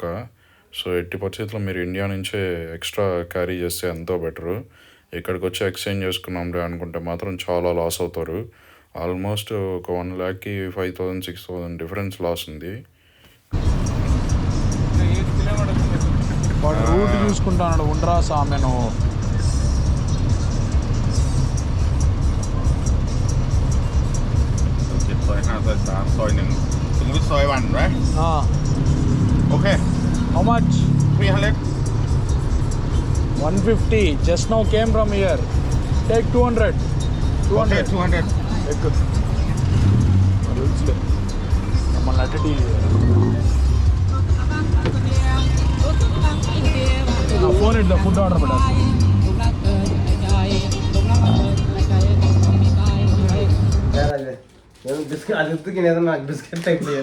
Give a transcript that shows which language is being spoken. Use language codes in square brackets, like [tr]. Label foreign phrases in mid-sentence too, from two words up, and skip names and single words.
[te] సో ఎట్టి పరిస్థితుల్లో మీరు ఇండియా నుంచే [en] extra carry [te] చేస్తే ఎంతో బెటరు. ఇక్కడికి వచ్చి ఎక్స్చేంజ్ చేసుకున్నాంలే అనుకుంటే మాత్రం చాలా లాస్ అవుతారు. ఆల్మోస్ట్ ఒక 1 lakh 5,000 6,000 [en] difference loss [te] ఉంది. వాడు రూట్ చూసుకుంటాడు. ఉండరా సామె నువ్వు. [en] Soi 5 soi 3 soi 1 [th] สมมุติซอย1 [en] right okay How much? 300 150. Just now came from here. Take 200. 200. okay 200 [te] ఎక్కు. మమ్మల్ని అట్టి ఫోన్ ఇద్దా [en] food order [te] పెట్టాలి. బిస్కెట్ అది ఉత్తుకి ఏదైనా నాకు [en] biscuit type